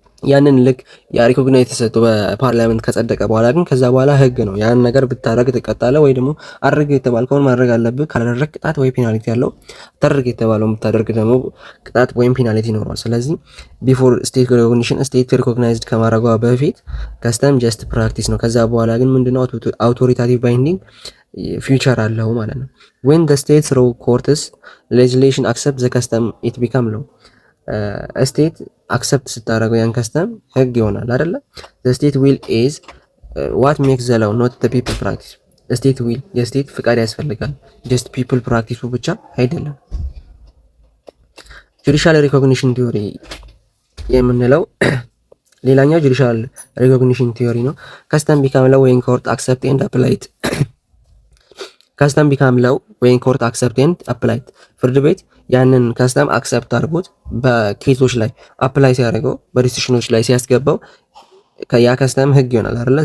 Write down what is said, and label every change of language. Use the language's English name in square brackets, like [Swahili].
[Amharic] ያንን ልክ ያ ሪኮግናይዝ ተሰጥቶ በፓርላመንት ከጸደቀ በኋላ ግን ከዛ በኋላ ህግ ነው። ያን ነገር ብታረግ ትቀጣለህ፣ ወይ ደግሞ አድርግ የተባልከውን ማድረግ አለብህ። ካላደረግ ቅጣት ወይ ፔናልቲ ያለው፣ ታደርግ የተባለውን ብታደርግ ደግሞ ቅጣት ወይም ፔናልቲ ይኖረዋል። ስለዚህ ቢፎር ስቴት ሪኮግኒሽን ስቴት ሪኮግናይዝድ ከማድረጓ በፊት ከስተም ጀስት ፕራክቲስ ነው። ከዛ በኋላ ግን ምንድነው አውቶሪታቲቭ ባይንዲንግ ፊውቸር አለው ማለት ነው። [English] when the state through courts legislation accept the custom it become law። [Amharic] ስቴት አክሰፕት ስታደርገው ያን ከስተም ህግ ይሆናል አይደለ? [English] the state will is what makes the law not the people practice። state will [Amharic] የስቴት ፍቃድ ያስፈልጋል፣ [English] just people practice ብቻ አይደለም። judicial recognition theory የምንለው [Amharic] ሌላኛው ጁዲሻል ሪኮግኒሽን ቲዮሪ ነው። [English] ከስተም ቢካም ሎው ዌን ኮርት አክሰፕት ኤንድ አፕላይድ [Amharic] ከስተም ቢካም ሎው ዌን ኮርት አክሰፕት ኤንድ አፕላይድ ፍርድ ቤት ያንን ከስተም አክሰፕት አድርጎት በኬሶች ላይ አፕላይ ሲያደርገው በዲሲሽኖች ላይ ሲያስገባው ያ ከስተም ህግ ይሆናል አይደለ?